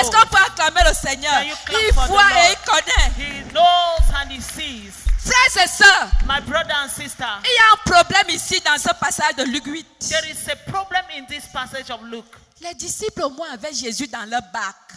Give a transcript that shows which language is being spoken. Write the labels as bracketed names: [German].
[French] Est-ce qu'on peut acclamer le Seigneur? [English] Can you clap [French] Il [English] for the [French] voit et [English] Lord? [French] il connaît. [English] He knows and he sees. [French] Frères et sœurs, [English] My brother and sister, [French] il y a un problème ici dans ce passage de Luc 8. [English] there is a problem in this passage of Luke. [French] Les disciples au moins avaient Jésus dans leur barque.